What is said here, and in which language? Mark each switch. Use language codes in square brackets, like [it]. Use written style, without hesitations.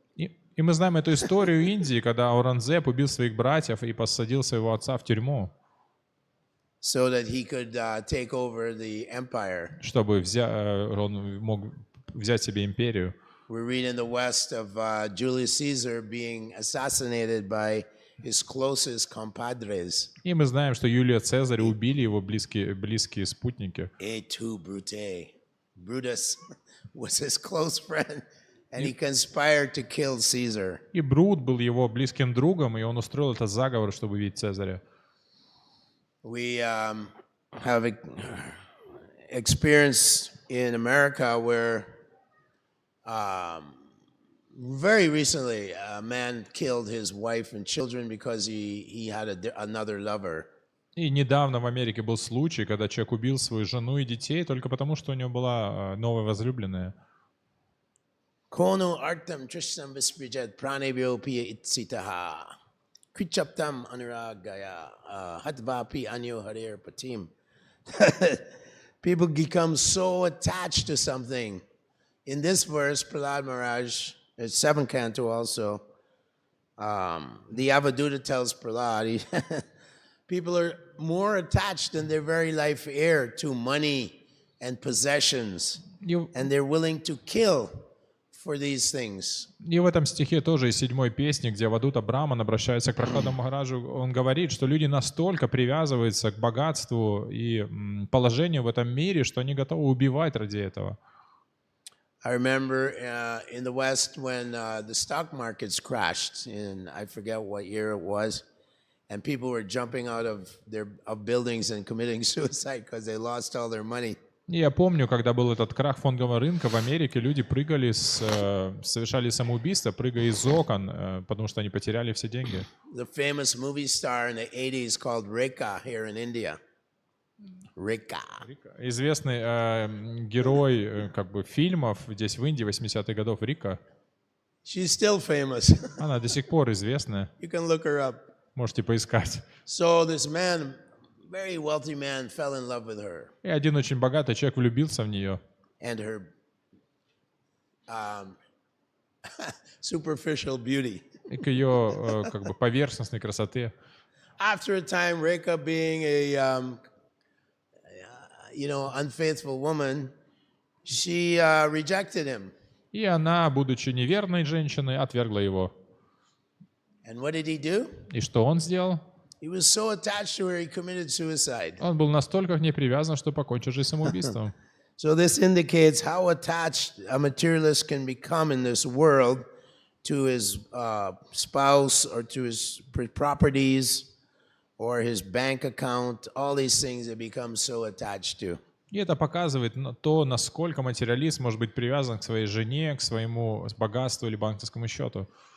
[ru] И мы знаем эту историю Индии, когда Ауранзеб убил своих братьев и посадил своего отца в тюрьму, [en] So that he could take over the empire. [ru] чтобы он мог взять себе империю. [en] We read in the West of Julius Caesar being assassinated by his closest compadres. [ru] И мы знаем, что Юлия Цезаря убили его близкие спутники. [la] Et tu, Brute. [en] Brutus was his close friend, and he conspired to kill Caesar. [ru] И Брут был его близким другом, и он устроил этот заговор, чтобы убить Цезаря. [en] We have experienced in America where very recently a man killed his wife and children because he had another lover. [ru] И недавно в Америке был случай, когда человек убил свою жену и детей только потому, что у него была новая возлюбленная. [sa] Kono artam trishnam visprijat pranebhyo piya itsitaha. Krichaptam anuragaya hatvapi anyo harir patim. [en] People become so attached to something. In this verse, Prahlad Maharaj, it's 7th canto also, the Avaduta tells Prahlad, people are more attached than their very life heir to money and possessions, and they're willing to kill for these things. [ru] И в этом стихе тоже из 7-й песни, где Авадута Браман обращается к Прахладу Махараджу, он говорит, что люди настолько привязываются к богатству и положению в этом мире, что они готовы убивать ради этого. [en] I remember in the West when the stock markets crashed in, I forget what year it was, and people were jumping out of buildings and committing suicide because they lost all their money. [ru] И я помню, когда был этот крах фондового рынка в Америке, люди прыгали, совершали самоубийство, прыгая из окон, потому что они потеряли все деньги. [en] The famous movie star in the 80s called Rekha here in India. Rekha. [ru] Известный герой фильмов здесь в Индии 80-х годов Рика. [en] She's still famous. [ru] Она до сих пор известная. [en] You can look her up. [ru] Можете поискать. [en] So this man, very wealthy man, fell in love with her. [ru] И один очень богатый человек влюбился в нее. [en] And her superficial beauty. [ru] И к ее поверхностной красоте. [en] After a time, Rekha, being a unfaithful woman, she rejected him. [ru] И она, будучи неверной женщиной, отвергла его. [en] And what did he do? [ru] И что он сделал? [en] He was so attached to her, he committed suicide. [ru] Он был настолько к ней привязан, что покончил жизнь самоубийством. [en] So this indicates how attached a materialist can become in this world to his spouse or to his properties or his bank account, all these things they become so attached to. [ru] И это показывает то, насколько материалист может быть привязан к своей жене, к своему богатству или банковскому счету.